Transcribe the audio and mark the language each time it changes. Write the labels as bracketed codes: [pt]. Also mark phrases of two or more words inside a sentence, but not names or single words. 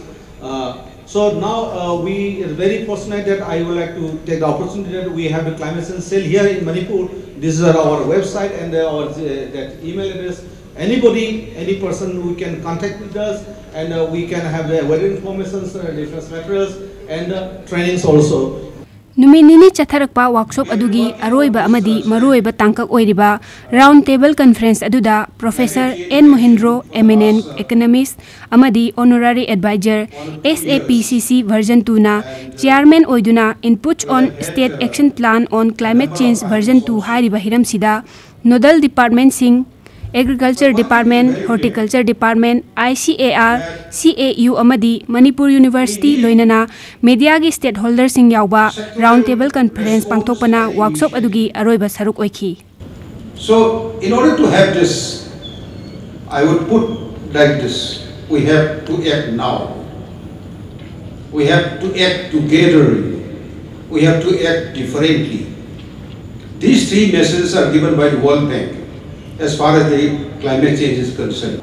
[en] So now we are very fortunate that I would like to take the opportunity that we have the climate change cell here in Manipur. This is our website and our that email address. Anybody, any person who can contact with us, and we can have the weather information, different materials, and trainings also. [mni] Numinini Chatharakpa workshop adugi aroiba amadi maroiba tangkak oiriba [en] round table conference [mni] aduda Professor N. Mohindro, [en] eminent economist [mni] amadi [en] honorary advisor SAPCC version 2 [mni] na chairman oiduna [en] inputs on state action plan on climate change version 2 [mni] hariba hiram sida [en] nodal department [mni] sing Agriculture Department, Horticulture Department, ICAR, CAU amadi Manipur University loinana media gi stakeholders sing yauba [en] round table conference [mni] pangthokpana workshop adugi aroiba saruk oiki. [en] So in order to have this, I would put like this: we have to act now. We have to act together. We have to act differently. These three messages are given by the World Bank as far as the climate change is concerned.